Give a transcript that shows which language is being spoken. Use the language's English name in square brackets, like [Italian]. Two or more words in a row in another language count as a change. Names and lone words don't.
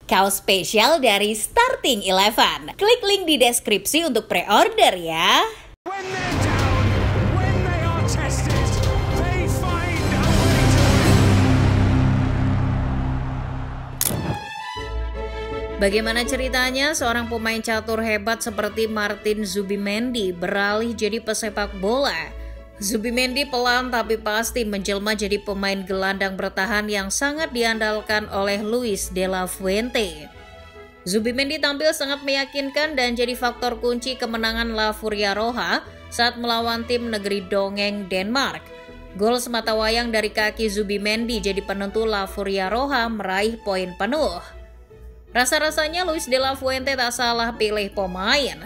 [Indonesian] Kaos spesial dari Starting Eleven. Klik link di deskripsi untuk pre-order ya. [English] When they're down, when they are tested, they find a way to win. [Indonesian] Bagaimana ceritanya seorang pemain catur hebat seperti Martin Zubimendi beralih jadi pesepak bola? Zubimendi pelan tapi pasti menjelma jadi pemain gelandang bertahan yang sangat diandalkan oleh Luis de la Fuente. Zubimendi tampil sangat meyakinkan dan jadi faktor kunci kemenangan La Furia Roja saat melawan tim negeri Dongeng, Denmark. Gol sematawayang dari kaki Zubimendi jadi penentu La Furia Roja meraih poin penuh. Rasa-rasanya Luis de la Fuente tak salah pilih pemain.